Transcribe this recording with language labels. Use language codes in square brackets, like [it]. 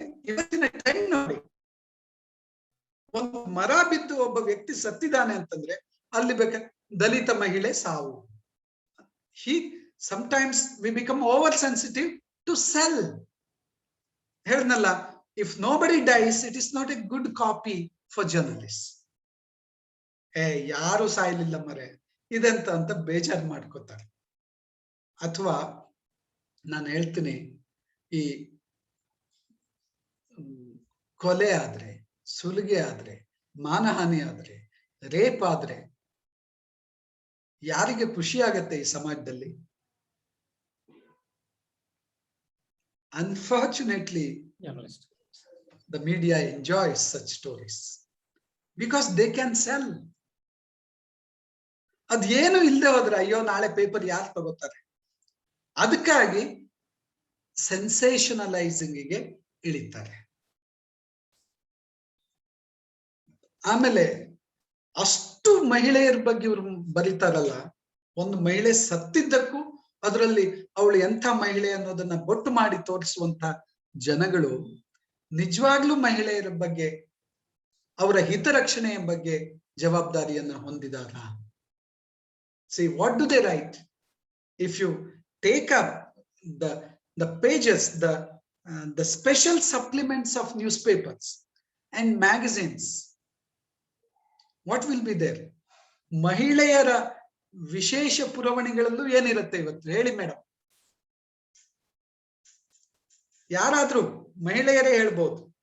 [kn] ಇವತ್ತಿನ ಟೈಮ್ ನೋಡಿ, ಒಂದು ಮರ ಬಿದ್ದು ಒಬ್ಬ ವ್ಯಕ್ತಿ ಸತ್ತಿದ್ದಾನೆ ಅಂತಂದ್ರೆ ಅಲ್ಲಿ ದಲಿತ ಮಹಿಳೆ ಸಾವು. [en] Sometimes we become oversensitive to sell. [kn] ಹೇಳ್ನಲ್ಲ, [en] if nobody dies, it is not a good copy for journalists. [kn] ಯಾರು ಸಾಯಲಿಲ್ಲ ಮರೆ ಇದೆಂತ ಅಂತ ಬೇಜಾರು ಮಾಡ್ಕೋತಾರೆ. ಅಥವಾ ನಾನು ಹೇಳ್ತೀನಿ, ಈ ಕೊಲೆ ಆದ್ರೆ, ಸುಲಿಗೆ ಆದ್ರೆ, ಮಾನಹಾನಿ ಆದ್ರೆ, ರೇಪ್ ಆದ್ರೆ ಯಾರಿಗೆ ಖುಷಿ ಆಗತ್ತೆ ಈ ಸಮಾಜದಲ್ಲಿ? [en] Unfortunately, the media enjoys such stories because they can sell. [kn] ಅದೇನು ಇಲ್ಲದೆ ಹೋದ್ರೆ ಅಯ್ಯೋ ನಾಳೆ ಪೇಪರ್ ಯಾರು ತಗೋತಾರೆ? ಅದಕ್ಕಾಗಿ ಸೆನ್ಸೇಷನಲೈಸಿಂಗ್ಗೆ ಇಳಿತಾರೆ. ಆಮೇಲೆ ಅಷ್ಟು ಮಹಿಳೆಯರ ಬಗ್ಗೆ ಇವ್ರು ಬರೀತಾರಲ್ಲ, ಒಂದು ಮಹಿಳೆ ಸತ್ತಿದ್ದಕ್ಕೂ ಅದರಲ್ಲಿ ಅವಳು ಎಂಥ ಮಹಿಳೆ ಅನ್ನೋದನ್ನ ಬೊಟ್ಟು ಮಾಡಿ ತೋರಿಸುವಂತ ಜನಗಳು ನಿಜವಾಗ್ಲೂ ಮಹಿಳೆಯರ ಬಗ್ಗೆ, ಅವರ ಹಿತರಕ್ಷಣೆಯ ಬಗ್ಗೆ ಜವಾಬ್ದಾರಿಯನ್ನ ಹೊಂದಿದಾರ? [en] See, what do they write? If you take up the pages, the special supplements of newspapers and magazines, what will be there? [kn] ಮಹಿಳೆಯರ ವಿಶೇಷ ಪುರವಣಿಗಳಲ್ಲೂ ಏನಿರುತ್ತೆ ಇವತ್ತು ಹೇಳಿ ಮೇಡಮ್? ಯಾರಾದ್ರೂ ಮಹಿಳೆಯರೇ ಹೇಳ್ಬೋದು.